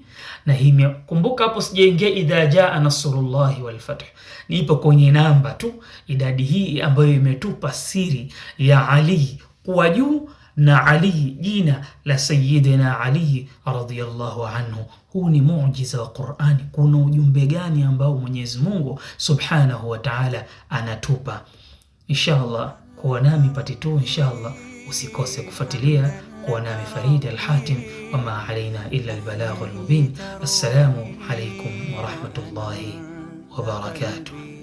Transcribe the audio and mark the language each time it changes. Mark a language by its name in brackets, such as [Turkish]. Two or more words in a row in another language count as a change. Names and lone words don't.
[Swahili] Na hii kumbuka, hapo sijaingia [Arabic] إذا جاء نصر الله والفتح, [Swahili] nipo kwenye namba tu, idadi hii ambayo imetupa siri ya Ali kuwa juu, na Ali jina la Sayyidina Ali [Arabic] رضي الله عنه. [Swahili] Huu ni muujiza wa Qur'ani. Kuna ujumbe gani ambao Mwenyezi Mungu [Arabic] سبحانه وتعالى [Swahili] anatupa? Inshallah kuwa nami part 2 inshallah. Usikose kufuatilia. Kuwa nami Farid Al-Hatim, [Arabic] وما علينا إلا البلاغ المبين. السلام عليكم ورحمة الله وبركاته.